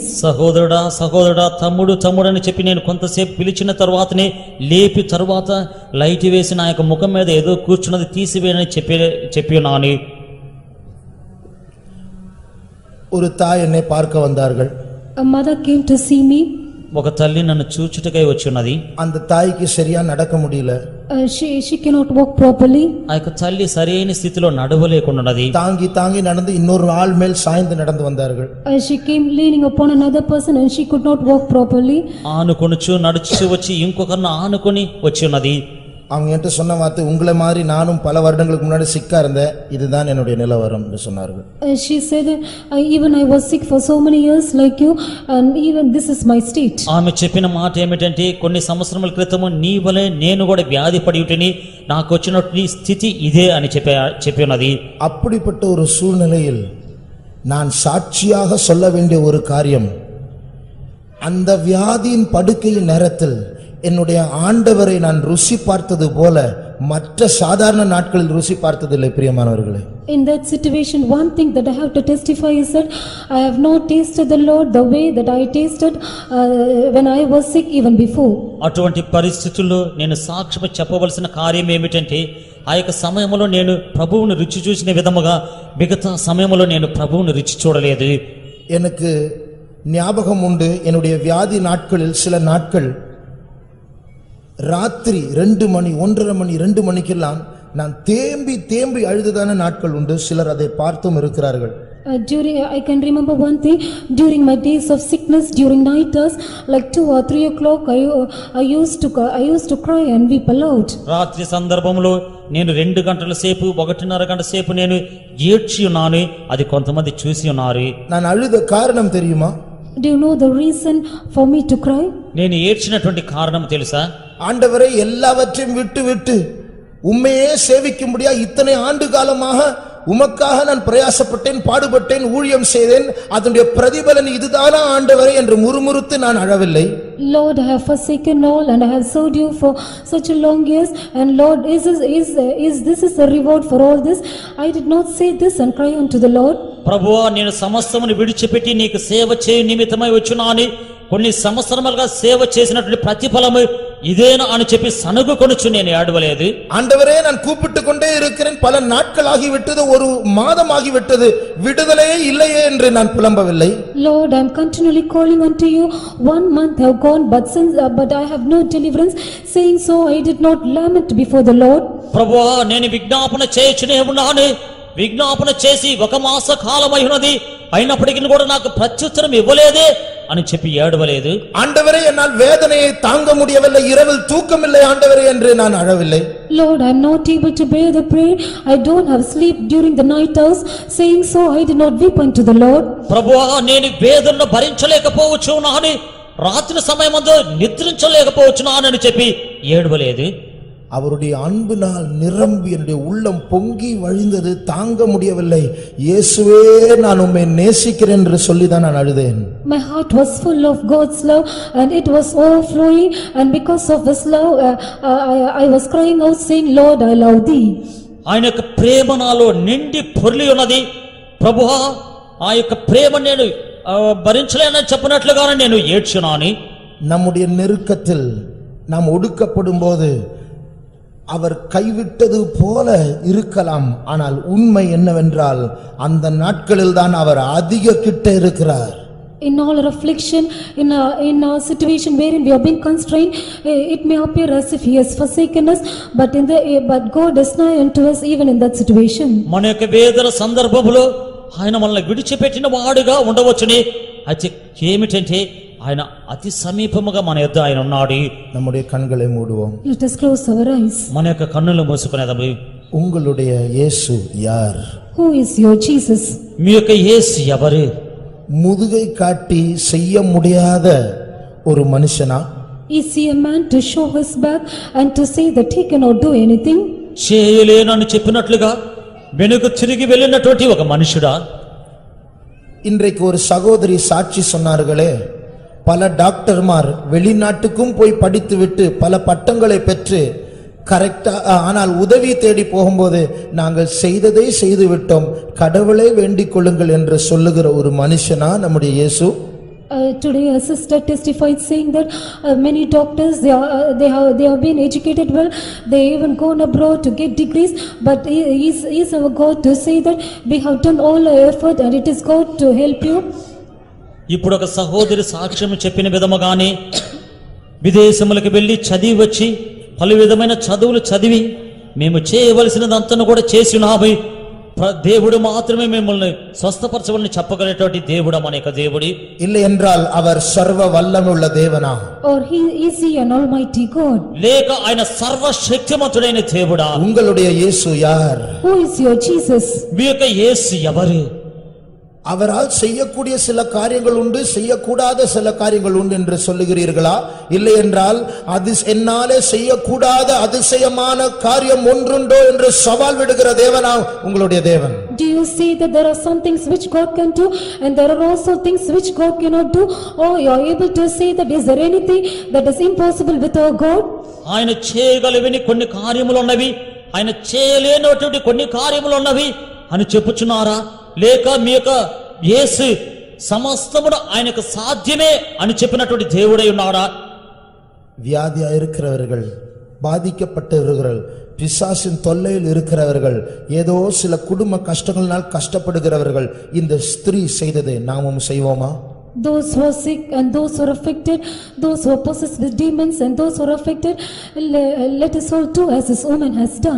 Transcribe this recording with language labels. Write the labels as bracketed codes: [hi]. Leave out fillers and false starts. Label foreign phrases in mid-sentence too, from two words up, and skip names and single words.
[te] సహోదరుడా తమ్ముడు అని చెప్పి నేను కొంతసేపు పిలిచిన తర్వాతనే లేపి తర్వాత లైట్ వేసి నా యొక్క ముఖం మీద ఏదో కూర్చున్నది తీసివేయని చెప్పి నాని. [ta] ஒரு தாய் என்னை பார்க்க வந்தார்கள். [en] A mother came to see me. [te] ఒక తల్లి నన్ను చూచుటకై వచ్చి ఉన్నది. [ta] அந்த தாய்க்கு சரியா நடக்க முடியல. [en] She cannot walk properly. [te] ఆ యొక్క తల్లి సరైన స్థితిలో నడవలేకున్నది. [ta] தாங்கி நடந்து இன்னொரு ஆள் மேல் சாய்ந்து நடந்து வந்தார்கள். [en] She came leaning upon another person and she could not walk properly. [te] ఆనుకొనుచు నడుచు వచ్చి ఇంకొకరిని ఆనుకొని వచ్చి ఉన్నది. [ta] அவங்க என்கிட்ட சொன்ன வார்த்தை, உங்களை மாதிரி நானும் பல வருடங்களுக்கு முன்னாடி சிக்கா இருந்தேன், இதுதான் என்னுடைய நிலவரம் என்று சொன்னார்கள். [en] She said, even I was sick for so many years like you and even this is my state. [te] ఆమె చెప్పిన మాట ఏమిటంటే, కొన్ని సంవత్సరముల క్రితము నీ వలె నేను కూడా వ్యాధి పడి ఉంటిని, నాకు వచ్చినటువంటి స్థితి ఇదే అని చెప్పి ఉన్నది. [ta] அப்படிப்பட்ட ஒரு சூழ்நிலையில் நான் சாட்சியாக சொல்ல வேண்டிய ஒரு காரியம், அந்த வியாதியின் படுக்கையின் நேரத்தில் என்னுடைய ஆண்டவரை நான் ருசி பார்த்தது போல மற்ற சாதாரண நாட்களில் ருசி பார்த்ததில்லை. பிரியமானவர்களே, [en] in that situation, one thing that I have to testify is that I have not tasted the Lord the way that I tasted when I was sick even before. [te] అటువంటి పరిస్థితుల్లో నేను సాక్ష్యం చెప్పవలసిన కార్యం ఏమిటంటే, ఆ యొక్క సమయంలో నేను ప్రభువును రుచి చూసిన విధముగా మిగతా సమయంలో నేను ప్రభువును రుచి చూడలేదు. [ta] எனக்கு ஞாபகம் உண்டு, என்னுடைய வியாதி நாட்களில் சில நாட்கள் ராத்திரி 2 மணி 1:30 மணி 2 மணிக்கெல்லாம் நான் தேம்பி அழுததான நாட்கள் உண்டு. சிலர் அதை பார்த்தும் இருக்கிறார்கள். [en] I can remember one thing, during my days of sickness, during night hours, like 2 or 3 o'clock, I used to cry and weep aloud. [te] రాత్రి సందర్భంలో నేను 2 గంటల సేపు 1:30 గంట సేపు నేను ఏడ్చి ఉన్నాను. అది కొంతమంది చూసి ఉన్నారు. [ta] நான் அழுத காரணம் தெரியுமா? [en] Do you know the reason for me to cry? [te] నేను ఏడ్చినటువంటి కారణం తెలుసా? [ta] ஆண்டவரை எல்லாவற்றையும் விட்டு உம்மையே சேவிக்கும்படியா இத்தனை ஆண்டு காலமாக உமக்காக நான் பிரயாசப்பட்டேன், பாடுபட்டேன், ஊழியம் செய்தேன், அதனுடைய பிரதிபலன் இதுதானா ஆண்டவரே என்று முறுமுறுத்து நான் அழவில்லை. [en] Lord, I have forsaken all and I have served you for such a long years, and Lord, this is the reward for all this? I did not say this and cry unto the Lord. [te] ప్రభువా, నేను సమస్తమును విడిచిపెట్టి నీకు సేవ చేయు నిమిత్తమై వచ్చున్నాను. కొన్ని సంవత్సరములుగా సేవ చేసినటువంటి ప్రతిఫలము ఇదేనా అని చెప్పి సనుగుకొనుచు నేను ఏడవలేదు. [ta] ஆண்டவரே, நான் கூப்பிட்டு கொண்டே இருக்கிறேன், பல நாட்கள் ஆகிவிட்டது, ஒரு மாதம் ஆகிவிட்டது, விடுதலையே இல்லையே என்று நான் புலம்பவில்லை. [en] Lord, I am continually calling unto you, 1 month have gone, but I have no deliverance. Saying so, I did not lament before the Lord. [te] ప్రభువా, నేను విజ్ఞాపన చేయుచునే ఉన్నాను. విజ్ఞాపన చేసి 1 మాస కాలమై ఉన్నది, అయినప్పటికీ కూడా నాకు ప్రత్యుత్తరం ఇవ్వలేదే అని చెప్పి ఏడవలేదు. [ta] ஆண்டவரே, என்னால் வேதனையை தாங்க முடியவில்லை, இரவில் தூக்கமில்லை ஆண்டவரே என்று நான் அழவில்லை. [en] Lord, I am not able to bear the prayer, I don't have sleep during the night hours. Saying so, I did not weep unto the Lord. [te] ప్రభువా, నేను వేదనను భరించలేకపోవచ్చున్నాను, రాత్రి సమయమందు నిద్రించలేకపోవచ్చున్నానని చెప్పి ఏడవలేదు. [ta] அவருடைய அன்பினால் நிரம்பி என்னுடைய உள்ளம் பொங்கி வழிந்தது, தாங்க முடியவில்லை. இயேசுவே, நான் உம்மை நேசிக்கிறேன் என்று சொல்லிதான் நான் அழுதேன். [en] My heart was full of God's love and it was overflowing, and because of this love I was crying out saying, Lord, I love thee. [te] ఆయన యొక్క ప్రేమ నాలో నిండి పొర్లి ఉన్నది. ప్రభువా, ఆ యొక్క ప్రేమ నేను భరించలేనని చెప్పినట్లుగానే నేను ఏడ్చున్నాను. [ta] நம்முடைய நெருக்கத்தில் நாம் ஒடுக்கப்படும் போது அவர் கைவிட்டது போல இருக்கலாம், ஆனால் உண்மை என்னவென்றால் அந்த நாட்களில் தான் அவர் அதிக கிட்ட இருக்கிறார். [en] In all our affliction, in our situation wherein we are being constrained, it may appear as if he has forsaken us, but God is nigh unto us even in that situation. [te] మన యొక్క వేదన సందర్భములో ఆయన మనల్ని విడిచిపెట్టిన వాడుగా ఉండవచ్చుని, అయితే ఏమిటంటే ఆయన అతి సమీపముగా మన యొద్ద ఆయన ఉన్నాడు. [ta] நம்முடைய கண்களை மூடுவோம். [en] Let us close our eyes. [te] మన యొక్క కన్నులు మూసుకునేదము. [ta] உங்களுடைய இயேசு யார்? [en] Who is your Jesus? [te] మీ యొక్క యేసు ఎవరు? [ta] முதுகை காட்டி செய்ய முடியாத ஒரு மனுஷனா? [en] Is he a man to show his back and to say that he cannot do anything? [te] చేయలేనని చెప్పినట్లుగా వెనుక తిరిగి వెళ్ళినటువంటి ఒక మనుషుడా? [ta] இன்றைக்கு ஒரு சகோதரி சாட்சி சொன்னார்களே, பல டாக்டர்மார் வெளிநாட்டுக்கும் போய் படித்துவிட்டு பல பட்டங்களை பெற்று கரெக்டா, ஆனால் உதவி தேடி போகும்போது நாங்கள் செய்ததை செய்து விட்டோம், கடவுளை வேண்டிக் கொள்ளுங்கள் என்று சொல்லுகிற ஒரு மனுஷனா நம்முடைய இயேசு? [en] Today a sister testified saying that many doctors they have been educated well, they even gone abroad to get degrees, but is our God to say that we have done all our effort and it is God to help you? [te] ఇప్పుడు ఒక సహోదరి సాక్ష్యం చెప్పిన విధముగానే విదేశములకు వెళ్ళి చదివి వచ్చి పలు విధమైన చదువులు చదివి మేము చేయవలసినదంతను కూడా చేసినాము, దేవుడు మాత్రమే మిమ్మల్ని స్వస్థపరచవలని చెప్పగలిగేటువంటి దేవుడు మన యొక్క దేవుడి. [ta] இல்லை என்றால் அவர் சர்வ வல்லமையுள்ள தேவனா? [en] Or is he an almighty God? [te] లేక ఆయన సర్వశక్తిమంతుడైన దేవుడా? [ta] உங்களுடைய இயேசு யார்? [en] Who is your Jesus? [te] మీ యొక్క యేసు ఎవరు? [ta] அவரால் செய்யக்கூடிய சில காரியங்கள் உண்டு, செய்யக்கூடாத சில காரியங்கள் உண்டு என்று சொல்லுகிறீர்களா? இல்லை என்றால் அது என்னாலே செய்யக்கூடாத அதிசயமான காரியம் ஒன்றுண்டோ என்று சவால் விடுகிற தேவனா உங்களுடைய தேவன்? [en] Do you see that there are some things which God can do and there are also things which God cannot do? Or you are able to say that is there anything that is impossible with our God? [te] ఆయన చేయగలిగిన కొన్ని కార్యములు ఉన్నవి, ఆయన చేయలేనటువంటి కొన్ని కార్యములు ఉన్నవి అని చెప్పుచున్నారా? లేక మీ యొక్క యేసు సమస్తమును ఆయనకు సాధ్యమే అని చెప్పినటువంటి దేవుడై ఉన్నాడా? [ta] வியாதியா இருக்கிறவர்கள், பாதிக்கப்பட்டவர்கள், பிசாசின் தொல்லையில் இருக்கிறவர்கள், ஏதோ சில குடும்ப கஷ்டங்களால் கஷ்டப்படுகிறவர்கள் இந்த ஸ்திரீ செய்ததை நாமும் செய்வோமா? [en] Those who are sick and those who are affected, those who are possessed with demons and those who are affected, let us all do as this woman has done.